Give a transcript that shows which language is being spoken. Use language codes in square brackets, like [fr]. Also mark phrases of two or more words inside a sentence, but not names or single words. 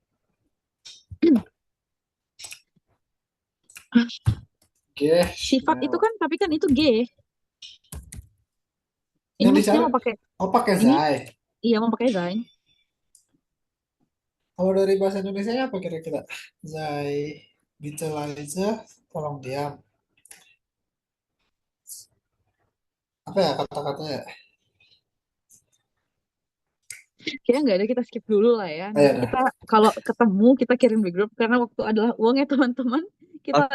[id] Sifat itu [de] Geschnell. [id] kan, tapi kan itu G. Ini Yang maksudnya dicari, mau pakai, oh pakai ini Zai. iya mau pakai sein. Kalau dari bahasa Indonesia apa kira-kira? [de] Zai, bitte leise, [id] tolong diam. Apa ya kata-katanya? Kayaknya nggak ada, kita skip dulu lah ya. Ayo Nanti dah. kita kalau ketemu kita kirim di grup karena waktu adalah uang ya teman-teman. Kita Oke,